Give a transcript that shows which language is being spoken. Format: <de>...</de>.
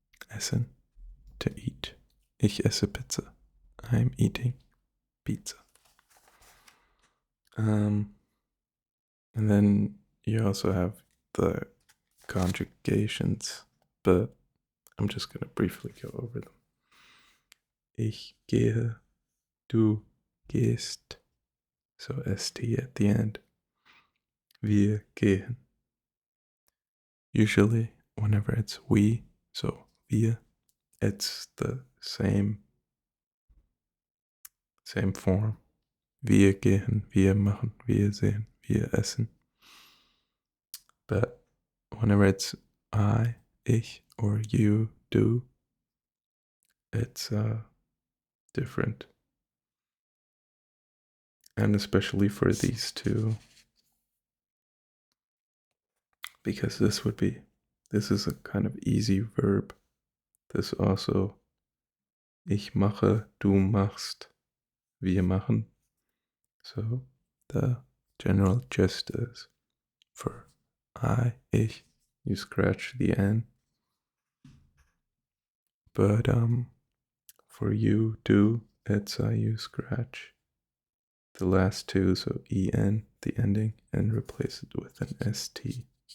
<de>Essen,</de> <en>to eat.</en> <de>Ich esse Pizza.</de> <en>I'm eating pizza. And then you also have the conjugations, but I'm just going to briefly go over them.</en> <de>Ich gehe, du gehst,</de> <en>so st at the end.</en> <de>Wir gehen.</de> <en>Usually, whenever it's we, so wir, it's the same form.</en> <de>Wir gehen, wir machen, wir sehen, wir essen.</de> <en>But whenever it's I, ich, or you, du, it's different. And especially for these two, because this is a kind of easy verb. This also,</en> <de>ich mache, du machst, wir machen.</de> <en>So the general gist is for I, ich, you scratch the N. But for you, do, it's you scratch the last two, so en, the ending, and replace it with an st.</en>